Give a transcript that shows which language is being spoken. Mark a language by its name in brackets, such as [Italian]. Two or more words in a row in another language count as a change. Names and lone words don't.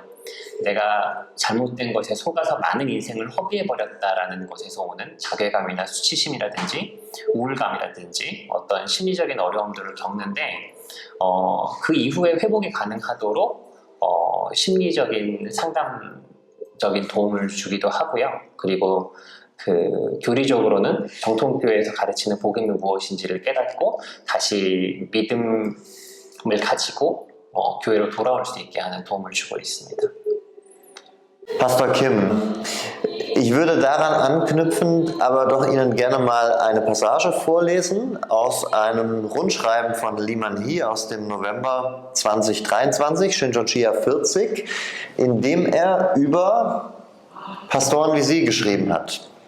[Korean] 내가 잘못된 것에 속아서 많은 인생을 허비해버렸다라는 것에서 오는 자괴감이나 수치심이라든지 우울감이라든지 어떤 심리적인 어려움들을 겪는데, 그 이후에 회복이 가능하도록 심리적인 상담적인 도움을 주기도 하고요. 그리고 그 교리적으로는 정통교회에서 가르치는 복음이 무엇인지를 깨닫고 다시 믿음을 가지고 교회로 돌아올 수 있게 하는 도움을 주고 있습니다. [German] Pastor Kim, ich würde daran anknüpfen, aber doch Ihnen gerne mal eine Passage vorlesen aus einem Rundschreiben von Lee Man-hee aus dem November 2023, Shincheonji 40, in dem er über Pastoren wie Sie geschrieben hat.